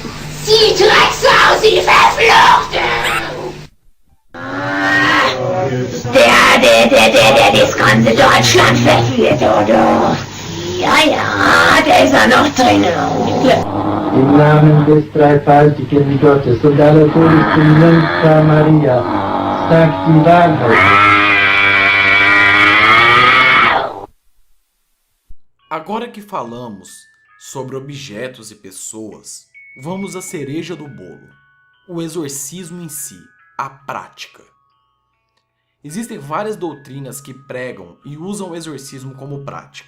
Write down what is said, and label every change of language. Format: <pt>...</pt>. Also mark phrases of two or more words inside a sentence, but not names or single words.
<de>Sie Drecksau, sie verflucht! Der das ganze Deutschland verführt, oder? Ja, der ist ja noch drin. Im Namen des dreifaltigen Gottes und aller Todesten Jungfrau Maria, sagt die Wahrheit.</de> <pt>Agora que falamos sobre objetos e pessoas, vamos à cereja do bolo, o exorcismo em si, a prática. Existem várias doutrinas que pregam e usam o exorcismo como prática.</pt>